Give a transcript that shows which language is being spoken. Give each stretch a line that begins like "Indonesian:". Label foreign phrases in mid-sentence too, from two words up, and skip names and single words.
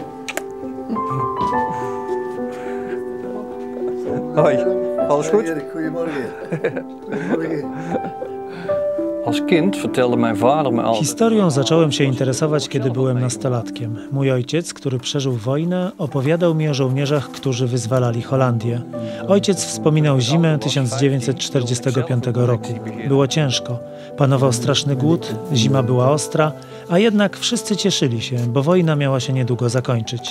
Dutch: Hoi, alles goed? Goedemorgen. Goedemorgen. Als kind vertelde mijn vader me altijd.
Polish: Historią zacząłem się interesować, kiedy byłem nastolatkiem. Mój ojciec, który przeżył wojnę, opowiadał mi o żołnierzach, którzy wyzwalali Holandię. Ojciec wspominał zimę 1945 roku. Było ciężko. Panował straszny głód, zima była ostra, a jednak wszyscy cieszyli się, bo wojna miała się niedługo zakończyć.